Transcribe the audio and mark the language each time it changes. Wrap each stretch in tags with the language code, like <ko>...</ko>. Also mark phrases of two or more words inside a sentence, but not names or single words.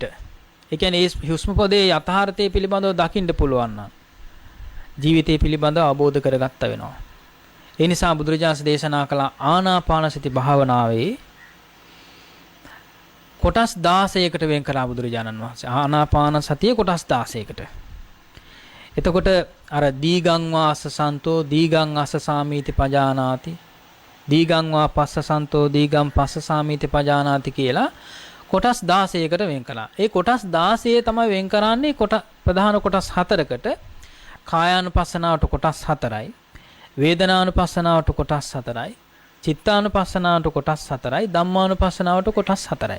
<si>ඒ කියන්නේ ඒ හුස්ම පොදේ යථාර්ථය පිළිබඳව දකින්න පුළුවන් නම් ජීවිතය පිළිබඳව අවබෝධ කරගත්ත වෙනවා. ඒ නිසා බුදුරජාණන් දේශනා කළ ආනාපාන සති භාවනාවේ කොටස් 16කට වෙන් කරා බුදුරජාණන් වහන්සේ. ආනාපාන සතිය කොටස් 16කට. එතකොට අර</si> <pi>දීගං වාස සන්තෝ දීගං අස්ස සාමීති පජානාති දීගං වා පස්ස සන්තෝ දීගං පස්ස සාමීති පජානාති</pi> <si>කියලා කොටස් 16කට වෙන් කළා. ඒ කොටස් 16 තමයි වෙන් කරන්නේ ප්‍රධාන කොටස් 4කට. කායානුපස්සනාවට කොටස් 4යි. වේදනානුපස්සනාවට කොටස් 4යි. චිත්තානුපස්සනාවට කොටස් 4යි. ධම්මානුපස්සනාවට කොටස් 4යි.</si>